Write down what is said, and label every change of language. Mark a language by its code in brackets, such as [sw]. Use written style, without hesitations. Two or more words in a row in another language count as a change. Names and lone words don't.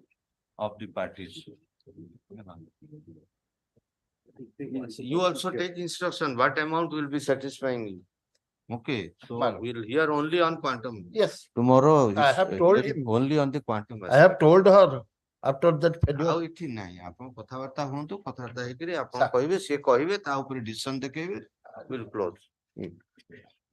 [en] of the parties. You also take instruction, what amount will be satisfying you. Okay, so we'll hear only on quantum. Yes. Tomorrow, I have told him. only on the quantum. I have told her after that failure. [or] ଆଉ ଏଠି ନାହିଁ ଆପଣ କଥାବାର୍ତ୍ତା ହୁଅନ୍ତୁ କଥାବାର୍ତ୍ତା ହେଇକିରି ଆପଣ କହିବେ ସିଏ କହିବେ ତା ଉପରେ ଡିସିସନ ଦେଖେଇବେ [en] will close.